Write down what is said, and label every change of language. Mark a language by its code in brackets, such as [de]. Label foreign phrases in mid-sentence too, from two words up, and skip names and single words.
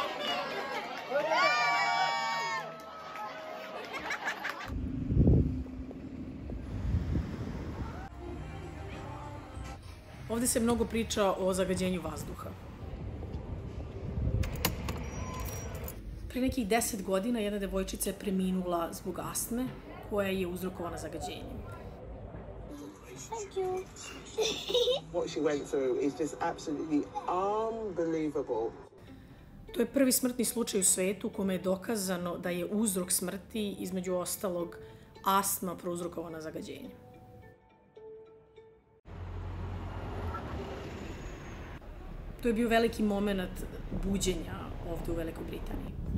[sr] Ovde se mnogo priča o zagađenju vazduha. Pre nekih 10 godina jedna devojčica je preminula zbog astme koja je uzrokovana zagađenjem. [en] Thank you. What she went through is just absolutely unbelievable. [sr] To je prvi smrtni slučaj u svetu u kome je dokazano da je uzrok smrti, između ostalog, astma prouzrokovana zagađenjem. To je bio veliki moment buđenja ovde u Velikoj Britaniji.